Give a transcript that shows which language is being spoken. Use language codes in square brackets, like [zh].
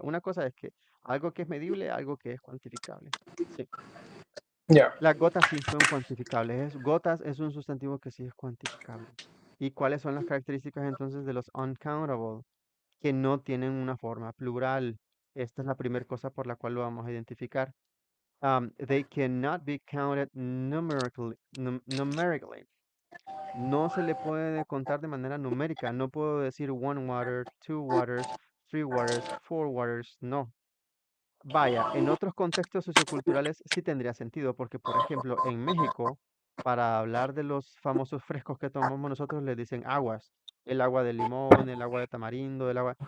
[es] Una cosa es que algo que es medible, algo que es cuantificable. Sí. Ya. Las gotas sí son cuantificables. Gotas es un sustantivo que sí es cuantificable. ¿Y cuáles son las características entonces de los uncountable? Que no tienen una forma plural. Esta es la primera cosa por la cual lo vamos a identificar. [en] They cannot be counted numerically. [es] No se le puede contar de manera numérica. No puedo decir [en] one water, two waters, three waters, four waters. [es] No. Vaya, en otros contextos socioculturales sí tendría sentido, porque por ejemplo, en México, para hablar de los famosos frescos que tomamos nosotros, les dicen aguas, el agua de limón, el agua de tamarindo, el agua.